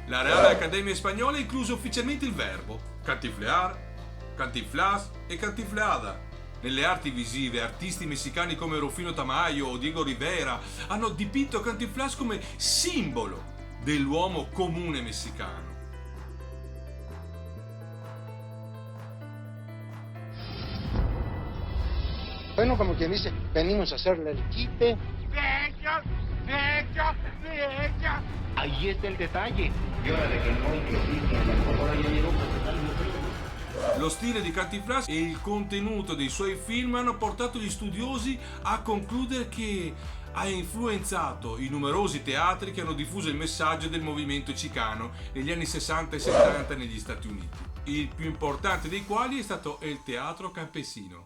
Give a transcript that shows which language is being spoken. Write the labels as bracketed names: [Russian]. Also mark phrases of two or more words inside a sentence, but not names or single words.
[Italian] La Real Accademia Spagnola ha incluso ufficialmente il verbo cantinflear, cantinflas e cantinfleada. Nelle arti visive, artisti messicani come Rufino Tamayo o Diego Rivera hanno dipinto Cantinflas come simbolo dell'uomo comune messicano. [Spanish] Bueno, como quien dice, venimos a hacerle el quite. ¡Deja! Ahí está el detalle. Y hora de que no insista, ahora ya llegó. [Italian] Lo stile di Cantinflas e il contenuto dei suoi film hanno portato gli studiosi a concludere che ha influenzato i numerosi teatri che hanno diffuso il messaggio del movimento chicano negli anni 60 e 70 negli Stati Uniti. Il più importante dei quali è stato il teatro campesino.